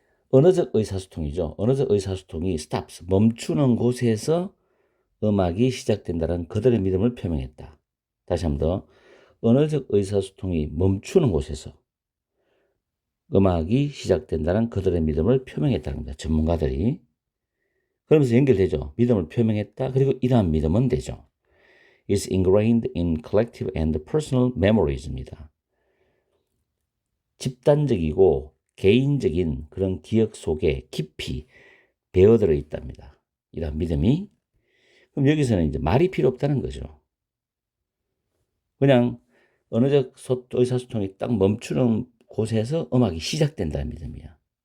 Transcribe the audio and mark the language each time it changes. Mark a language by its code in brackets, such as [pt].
[ko] 언어적 의사소통이죠. 언어적 의사소통이 stops, 멈추는 곳에서 음악이 시작된다는 그들의 믿음을 표명했다. 다시 한 번 더. 언어적 의사소통이 멈추는 곳에서 음악이 시작된다는 그들의 믿음을 표명했다는 겁니다. 전문가들이. 그러면서 연결되죠. 믿음을 표명했다. 그리고 이러한 믿음은 되죠. [en] is ingrained in collective and personal memories입니다. [ko] 집단적이고 개인적인 그런 기억 속에 깊이 배어들어 있답니다. 이런 믿음이. 그럼 여기서는 이제 말이 필요 없다는 거죠. 그냥 언어적 의사소통이 딱 멈추는 곳에서 음악이 시작된다는 믿음이야.